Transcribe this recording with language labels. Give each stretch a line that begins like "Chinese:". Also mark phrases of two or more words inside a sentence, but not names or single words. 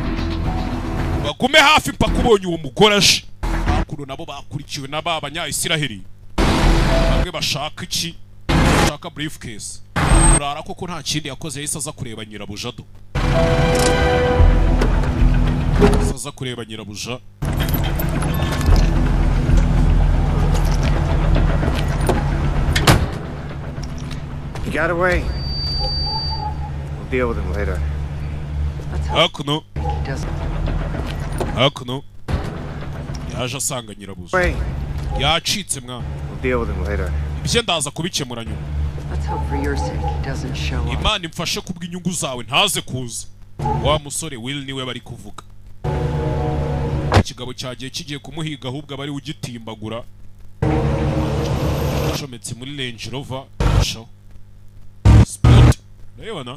Kinyarwanda: Bagume hafi mpaka ubonye uwo mugore aje. Bakuru nabo bakurikiwe n'abanya-Israeli. Bamwe bashaka iki? Bashaka briefcase. Urara koko nta kindi yakoze yahise aza kureba nyirabuja do. Aza kureba nyirabuja.
English: He got away. We'll deal with him later. Hakuno. Hakuno.
Kinyarwanda: Yaje asanga nyirabuja.
English: Wait.
Kinyarwanda: Yacitse mwana.
English: We'll deal with him later.
Kinyarwanda: Ibyo ndaza kubikemura nyuma.
English: Let's hope for your sake he doesn't show up.
Kinyarwanda: Imana imfashe kubw'inyungu zawe ntaze kuza. Wa musore Will niwe bari kuvuga. Ikigabo cyagiye kigiye kumuhiga ahubwo abari ugitimbagura. Shometse muri Range Rover show. Sport. Ndayibona.